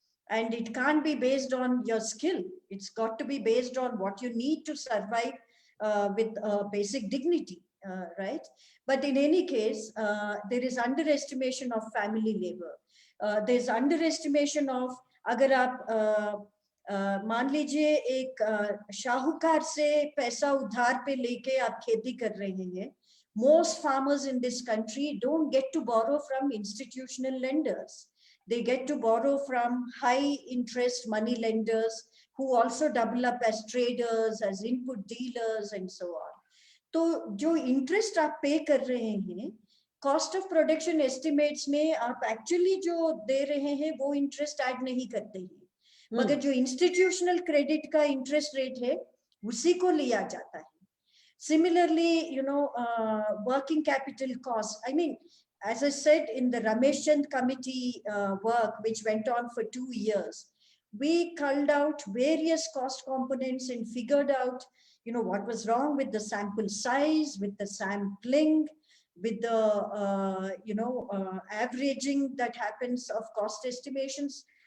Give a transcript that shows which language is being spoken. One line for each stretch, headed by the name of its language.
English: And it can't be based on your skill. It's got to be based on what you need to survive with basic dignity, right? But in any case, there is underestimation of family labor. There's underestimation of,
Hindi: अगर आप मान लीजिए एक शाहूकार से पैसा उधार पे लेके आप खेती कर रहे हैं,
English: most farmers in this country don't get to borrow from institutional lenders. They get to borrow from high interest money lenders who also double up as traders, as input dealers and so on.
Hindi: तो जो interest आप pay कर रहे हैं, cost of production estimates में आप actually जो दे रहे हैं वो interest add नहीं करते हैं, मगर जो institutional credit का interest rate है उसी को लिया जाता है.
English: Similarly, you know, working capital costs. I mean, as I said, in the Ramesh Chand committee work, which went on for 2 years, we culled out various cost components and figured out, you know, what was wrong with the sample size, with the sampling, with the, you know, averaging that happens of cost estimations.